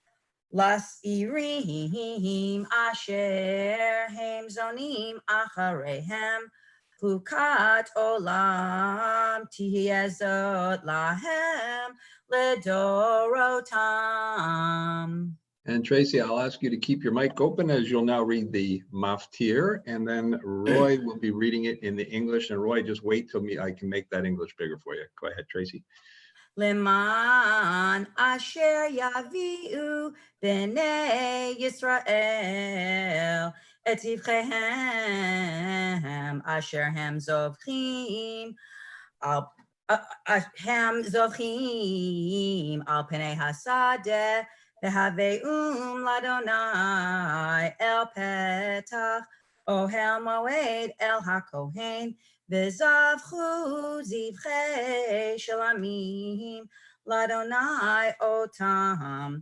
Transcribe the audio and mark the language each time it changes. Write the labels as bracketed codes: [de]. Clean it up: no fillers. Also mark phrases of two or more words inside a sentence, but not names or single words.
[he] לשעירים אשר הם זונים אחריהם, חוקת עולם תהיה זאת להם לדורותם. [en] And Tracy, I'll ask you to keep your mic open as you'll now read the maftir, and then Roy will be reading it in the English. And Roy, just wait till I can make that English bigger for you. Go ahead, Tracy. [he] למען אשר יביאו בני ישראל את זבחיהם אשר הם זובחים על הם זובחים על פני השדה והביאום ליהוה אל פתח אהל מועד אל הכהן וזבחו זבחי שלמים ליהוה אותם.